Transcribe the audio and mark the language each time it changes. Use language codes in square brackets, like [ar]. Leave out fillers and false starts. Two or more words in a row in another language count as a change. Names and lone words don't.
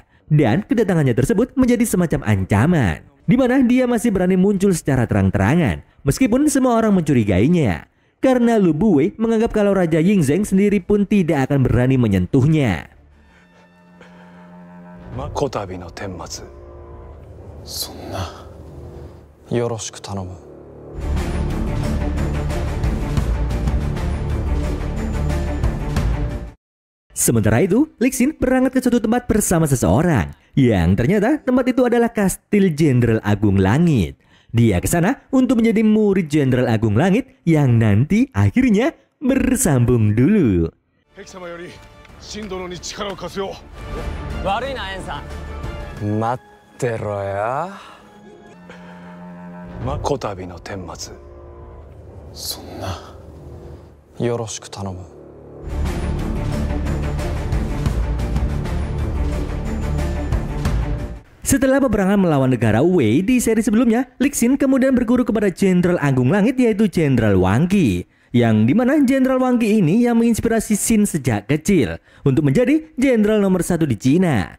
[id] Dan kedatangannya tersebut menjadi semacam ancaman. Di mana dia masih berani muncul secara terang-terangan, meskipun semua orang mencurigainya. Karena Lu Buwei menganggap kalau Raja Yingzheng sendiri pun tidak akan berani menyentuhnya. [ja] こたびの顛末. Sonna. よろしく頼む. [id] Sementara itu, Lixin berangkat ke suatu tempat bersama seseorang yang ternyata tempat itu adalah Kastil Jenderal Agung Langit. Dia ke sana untuk menjadi murid Jenderal Agung Langit yang nanti akhirnya bersambung dulu. [ja] 悪いなエンさん。待ってろよ。こたびの顛末。そんな。よろしく頼む。 [id] Setelah peperangan melawan negara Wei di seri sebelumnya, Lixin kemudian berguru kepada Jenderal Agung Langit yaitu Jenderal Wang Qi. Yang dimana Jenderal Wang Qi ini yang menginspirasi Xin sejak kecil untuk menjadi jenderal nomor 1 di Cina.